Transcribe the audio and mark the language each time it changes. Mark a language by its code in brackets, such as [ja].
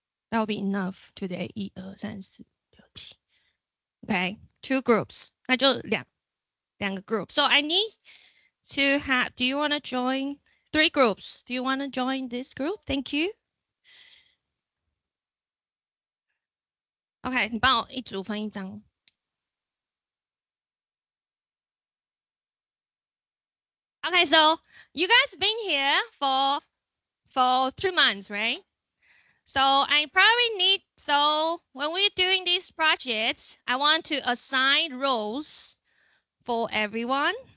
[en] That will be enough today. 1、2、3、4、6、7。 Okay, 2 groups. [zh] 那就两个 [en] group. So I need to have. Do you want to join 3 groups? Do you want to join this group? Thank you. [zh] OK， 你帮我一组分一张。 [en] Okay, so you guys been here for 2 months, right? So I probably need, so when we're doing these projects, I want to assign roles for everyone.